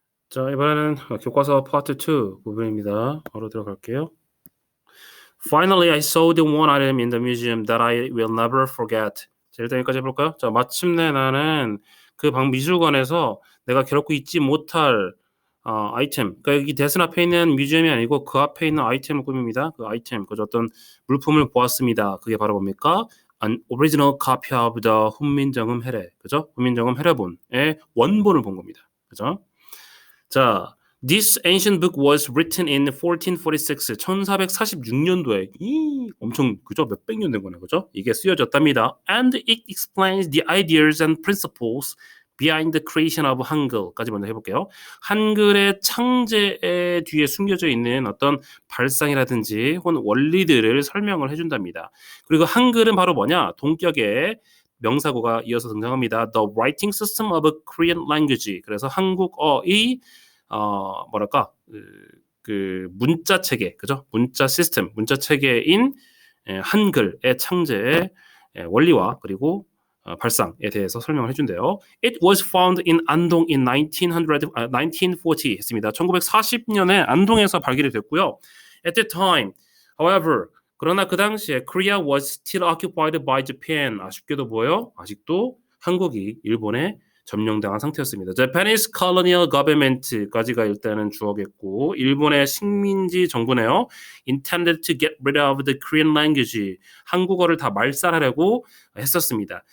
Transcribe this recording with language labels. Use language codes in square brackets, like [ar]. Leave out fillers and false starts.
[ko] 자, 이번에는 교과서 파트 2 부분입니다. 바로 들어갈게요. [en] Finally, I saw the one item in the museum that I will never forget. [ko] 자, 일단 여기까지 해볼까요? 자, 마침내 나는 그 미술관에서 내가 결코 잊지 못할 아이템. 그러니까 여기 대선 앞에 있는 뮤지엄이 아니고 그 앞에 있는 아이템을 꾸밉니다. 그 아이템, 그 어떤 물품을 보았습니다. 그게 바로 뭡니까? [en] An original copy of the 훈민정음 해례. [ko] 그죠? 훈민정음 해례본의 원본을 본 겁니다. 그죠? [en] 자, this ancient book was written in 1446. [ko] 1446년도에 엄청 그죠? 몇백 년 된 거네. 그죠? 이게 쓰여졌답니다. [en] And it explains the ideas and principles behind the creation of [ko] 한글까지 먼저 해볼게요. 한글의 창제에 뒤에 숨겨져 있는 어떤 발상이라든지 혹은 원리들을 설명을 해준답니다. 그리고 한글은 바로 뭐냐? 동격의 명사구가 이어서 등장합니다. [en] The writing system of a Korean language. [ko] 그래서 한국어의 뭐랄까 그 문자 체계, 그죠? 문자 시스템, 문자 체계인 한글의 창제의 원리와 그리고 발상에 대해서 설명을 해준대요. [en] It was found in 안동 in 1940 했습니다. [ko] 1940년에 안동에서 발견이 됐고요. [en] At the time, however, [ko] 그러나 그 당시에 [en] Korea was still occupied by Japan. [ko] 아쉽게도 뭐예요? 아직도 한국이 일본에 점령당한 상태였습니다. [en] Japanese colonial government [ko] 까지가 일단은 주어겠고 일본의 식민지 정부네요. [en] Intended to get rid of the Korean language. [ko] 한국어를 다 말살하려고 했었습니다.